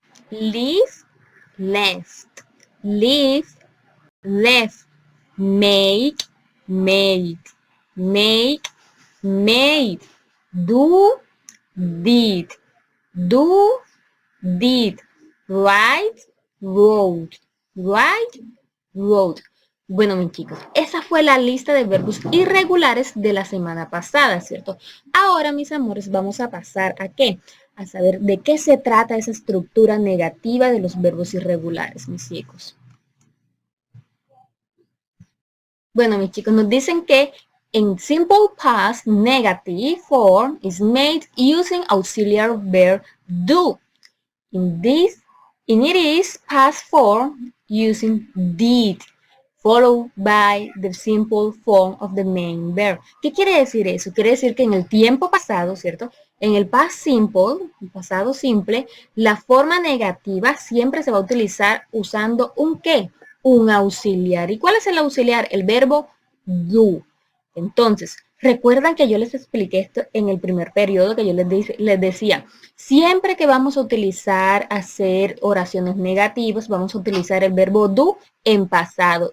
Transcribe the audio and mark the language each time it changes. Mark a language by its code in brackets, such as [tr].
[en] leave, left, leave, left, make, made, make, made, do, did, do, did, write, wrote, write, wrote. [es] Bueno, mis chicos, esa fue la lista de verbos irregulares de la semana pasada, ¿cierto? Ahora, mis amores, vamos a pasar a qué? A saber de qué se trata esa estructura negativa de los verbos irregulares, mis chicos. Bueno, mis chicos, nos dicen que en [en] simple past, negative form is made using auxiliary verb do. In it is past form using did, followed by the simple form of the main verb. [es] ¿Qué quiere decir eso? Quiere decir que en el tiempo pasado, ¿cierto? En el past simple, el pasado simple, la forma negativa siempre se va a utilizar usando un ¿qué? Un auxiliar. ¿Y cuál es el auxiliar? El verbo do. Entonces, recuerdan que yo les expliqué esto en el primer periodo, que yo les decía, siempre que vamos a utilizar, hacer oraciones negativas, vamos a utilizar el verbo do en pasado.